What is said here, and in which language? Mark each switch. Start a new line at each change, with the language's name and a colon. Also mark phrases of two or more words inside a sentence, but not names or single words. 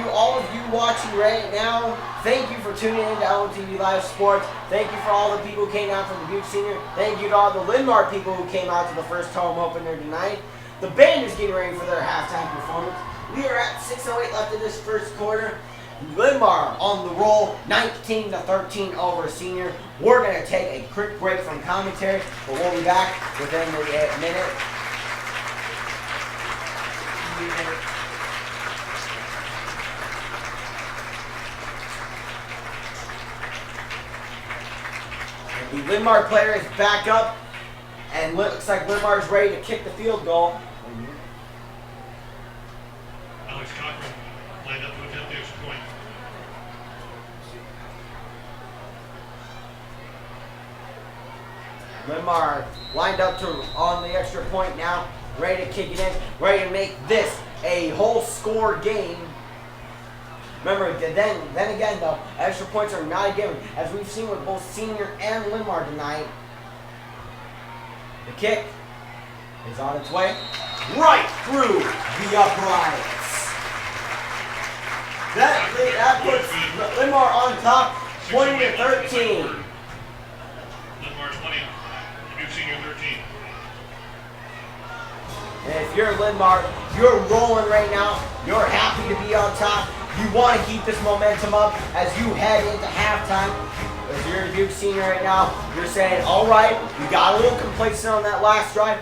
English: All of you watching right now, thank you for tuning in to LMTV Live Sports. Thank you for all the people who came out from the Dubuque Senior. Thank you to all the Linn-Mar people who came out to the first home opener tonight. The band is getting ready for their halftime performance. We are at 6:08 left in this first quarter. Linn-Mar on the roll, 19-13 over Senior. We're going to take a quick break from commentary, but we'll be back within a minute. The Linn-Mar player is back up, and looks like Linn-Mar is ready to kick the field goal. Alex Cochran lined up to attempt the extra point. Linn-Mar lined up on the extra point now, ready to kick it in, ready to make this a whole score game. Remember, then again though, extra points are not a given, as we've seen with both Senior and Linn-Mar tonight. The kick is on its way, right through the uprights. That puts Linn-Mar on top, 20-13. Linn-Mar 20, Dubuque Senior 13. And if you're Linn-Mar, you're rolling right now. You're happy to be on top. You want to keep this momentum up as you head into halftime. If you're a Dubuque Senior right now, you're saying, all right, we got a little complacent on that last drive.